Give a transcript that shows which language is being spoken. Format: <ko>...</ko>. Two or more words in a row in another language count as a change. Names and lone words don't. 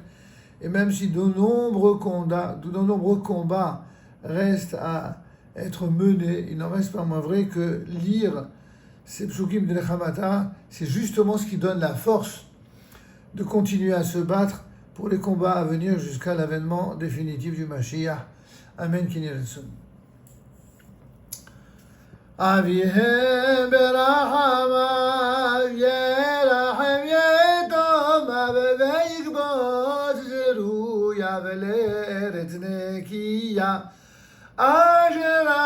<fr>Et même si de nombreux combats restent à être menés, il n'en reste pas moins vrai que lire ces psukim de Nechamata, c'est justement ce qui donne la force de continuer à se battre pour les combats à venir jusqu'à l'avènement définitif du Mashiach. Amen.</fr> <he>אביהם ברחמיו ירחם יתומיו ויכבוש זרויה ולארץ נקייה אשר</he>